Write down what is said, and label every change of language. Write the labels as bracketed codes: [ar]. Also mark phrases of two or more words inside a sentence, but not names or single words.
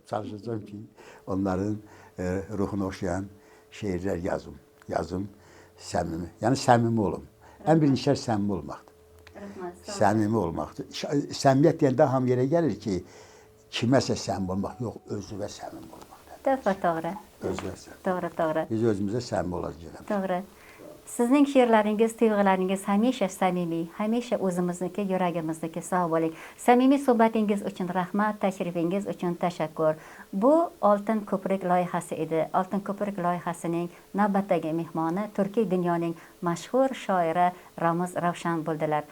[az] Çalışacağım ki, onların ruhunu oxşayan şeirlər yazım səmimi. Yəni səmimi olum. Ən birinci şərt səmimi olmaqdır. Səmimi olmaqdır. Səmimiyyət deyəndə hamı yerə gəlir ki, kiməsə səmimi olmaq, yox, özünə səmimi olmaqdır. [uz] To'g'ri. [az] Özünə səmimi. [uz] To'g'ri. [az] Biz özümüzə səmimi olacağıq. [uz] To'g'ri. Sizning she'rlaringiz, tuyg'ularingiz hamisha samimiy, hamisha o'zimizniki, yuragimizniki. Sog' bo'ling. Samimiy suhbatingiz uchun rahmat, tashrifingiz uchun tashakkur. Bu Oltin ko'prik loyihasi edi. Oltin ko'prik loyihasining navbatdagi mehmoni turkiy dunyoning mashhur shoiri Ramuz Ravshan bo'ldilar.